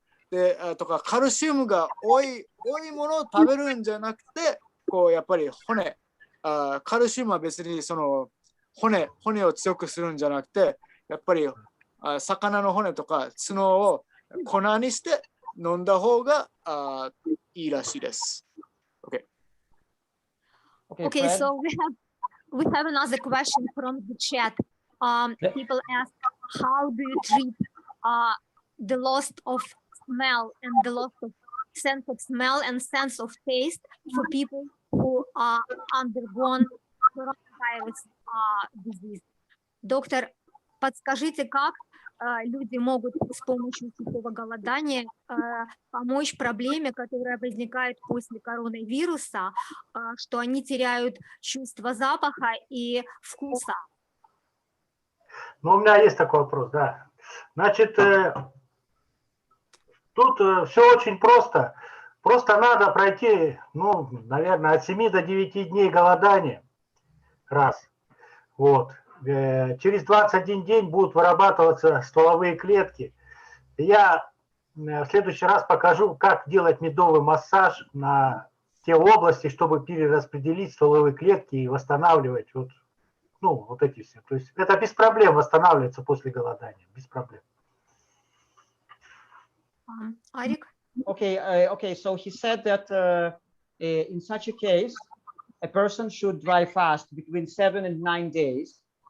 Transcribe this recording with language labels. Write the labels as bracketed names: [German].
[Japanese] でとかカルシウムが多いものを食べるんじゃなくて、こうやっぱり骨カルシウムは別にその骨を強くするんじゃなくて、やっぱり魚の骨とか角を粉にして飲んだ方がいいらしいです。 [English] Okay, so we have another question from the chat. People ask, how do you treat the loss of smell and the loss of sense of smell and sense of taste for people who are undergone coronavirus disease? [Russian] Доктор, подскажите, как люди могут с помощью сухого голодания помочь проблеме, которая возникает после коронавируса, что они теряют чувство запаха и вкуса? Ну, у меня есть такой вопрос, да. Значит, тут все очень просто. Просто надо пройти, ну, наверное, от 7 до 9 дней голодания. Раз. Вот. Через 21 день будут вырабатываться стволовые клетки. Я в следующий раз покажу, как делать медовый массаж на те области, чтобы перераспределить стволовые клетки и восстанавливать вот эти все. То есть это без проблем восстанавливается после голодания, без проблем. Арик? [English] Okay, so he said that in such a case, a person should dry fast between 7 and 9 days.